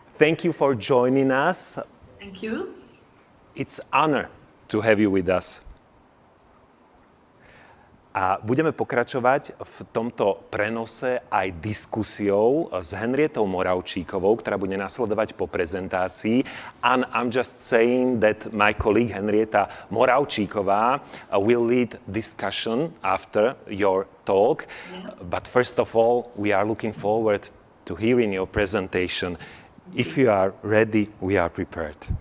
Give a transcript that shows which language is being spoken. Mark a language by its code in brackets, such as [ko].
[en] Thank you for joining us. Thank you. It's honor to have you with us. [sk] A budeme pokračovať v tomto prenose aj diskusiou s Henrietou Moravčíkovou, ktorá bude nasledovať po prezentácii. [en] And I'm just saying that my colleague Henrieta Moravčíková will lead discussion after your talk. Yeah. But first of all, we are looking forward to hearing your presentation. If you are ready, we are prepared.